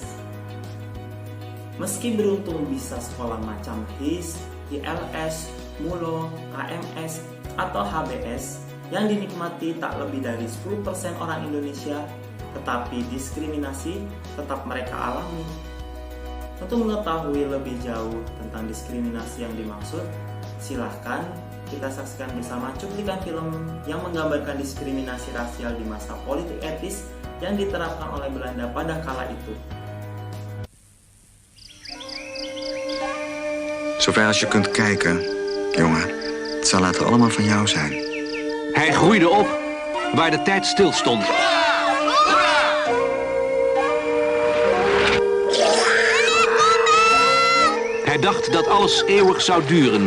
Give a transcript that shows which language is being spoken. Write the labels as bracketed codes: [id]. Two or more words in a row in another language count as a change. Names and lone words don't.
[id] Meski beruntung bisa sekolah macam HIS, ILS, MULO, AMS, atau HBS yang dinikmati tak lebih dari 10% orang Indonesia, tetapi diskriminasi tetap mereka alami. Untuk mengetahui lebih jauh tentang diskriminasi yang dimaksud, silahkan kita saksikan bersama cuplikan film yang menggambarkan diskriminasi rasial di masa politik etis yang diterapkan oleh Belanda pada kala itu. [nl] Zover als je kunt kijken, jongen. Het zal later allemaal van jou zijn. Hij groeide op waar de tijd stilstond. Hij dacht dat alles eeuwig zou duren.